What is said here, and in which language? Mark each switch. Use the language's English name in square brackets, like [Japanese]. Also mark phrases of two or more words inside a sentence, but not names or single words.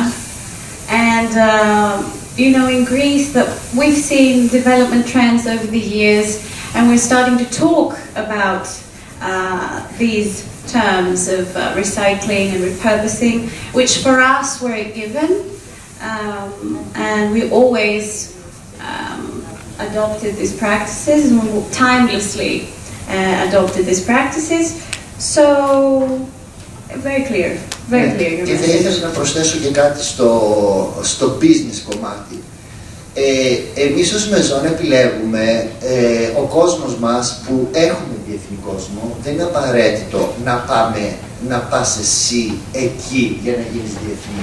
[English] And, you know, in Greece, that we've seen development trends over the years, and we're starting to talk about these terms of recycling and repurposing, which for us were a given, and we always adopted these practices, and we timelessly adopted these practices. So, very clear, very clear. [Greek] Και θα ήθελα να προσθέσω και κάτι στο business κομμάτι. Εμείς ως Maison επιλέγουμε ο κόσμος μας που έχουμε διεθνή κόσμο, δεν είναι απαραίτητο να πας εσύ εκεί για να γίνεις διεθνή.